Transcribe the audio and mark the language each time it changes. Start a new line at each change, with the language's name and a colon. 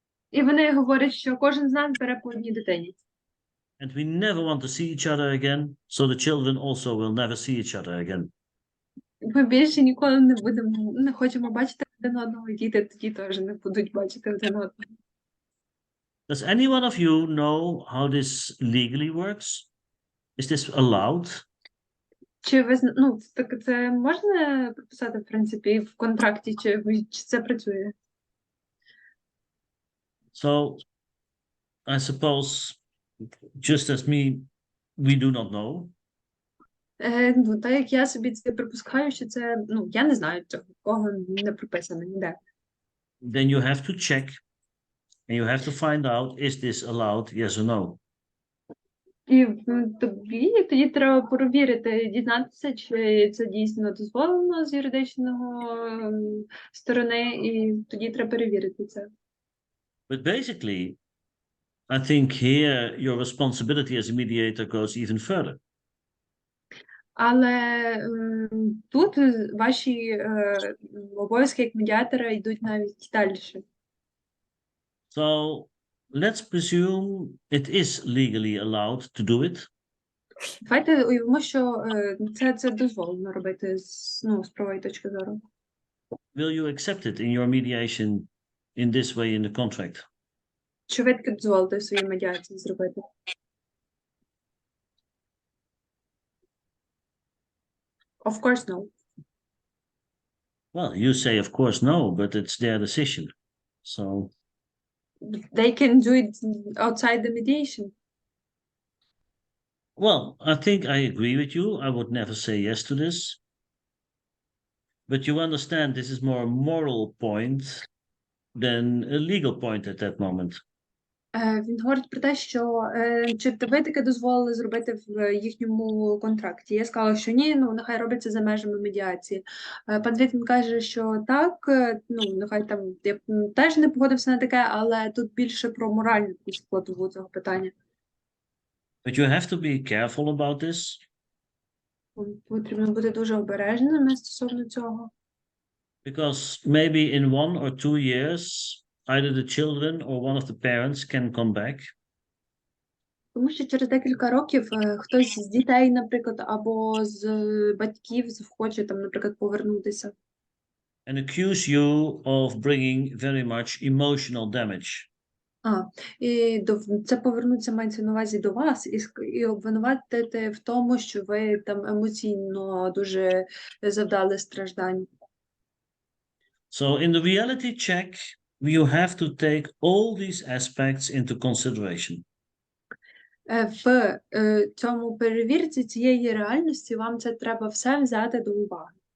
Ukrainian: І вони говорять, що кожен з нас бере по одній дитині.
English: And we never want to see each other again, so the children also will never see each other again.
Ukrainian: Ми більше ніколи не хочемо бачити один одного, і діти тоді теж не будуть бачити один одного.
English: Does any one of you know how this legally works? Is this allowed?
Ukrainian: Чи ви так це можна прописати, в принципі, в контракті, чи це працює?
English: So, I suppose, just as me, we do not know.
Ukrainian: Так як я собі це припускаю, що це, я не знаю цього, кого не прописано ніде.
English: Then you have to check, and you have to find out, is this allowed, yes or no?
Ukrainian: І тоді треба перевірити, дізнатися, чи це дійсно дозволено з юридичного сторони, і тоді треба перевірити це.
English: But basically, I think here your responsibility as a mediator goes even further.
Ukrainian: Але тут ваші обов'язки як медіатора йдуть навіть далі.
English: So, let's presume it is legally allowed to do it.
Ukrainian: Давайте уявимо, що це дозволено робити з правової точки зору.
English: Will you accept it in your mediation in this way in the contract?
Ukrainian: Чи ви таки дозволите в своїй медіації зробити?
English: Of course, no. Well, you say, of course, no, but it's their decision. So, They can do it outside the mediation. well, I think I agree with you. I would never say yes to this. But you understand this is more a moral point than a legal point at that moment.
Ukrainian: Він говорить про те, що чи ви таки дозволили зробити в їхньому контракті. Я сказала, що ні, нехай робиться за межами медіації. Пан Звітен каже, що так, нехай там, я теж не погодився на таке, але тут більше про моральну складову цього питання.
English: But you have to be careful about this.
Ukrainian: Потрібно бути дуже обережними стосовно цього.
English: Because maybe in 1 or 2 years, either the children or one of the parents can come back.
Ukrainian: Тому що через декілька років хтось з дітей, наприклад, або з батьків захоче там, наприклад, повернутися.
English: And accuse you of bringing very much emotional damage.
Ukrainian: І це повернуться, мається на увазі до вас, і обвинуватити в тому, що ви там емоційно дуже завдали страждань.
English: So in the reality check, you have to take all these aspects into consideration.
Ukrainian: В цьому перевірці цієї реальності вам це треба все взяти до уваги.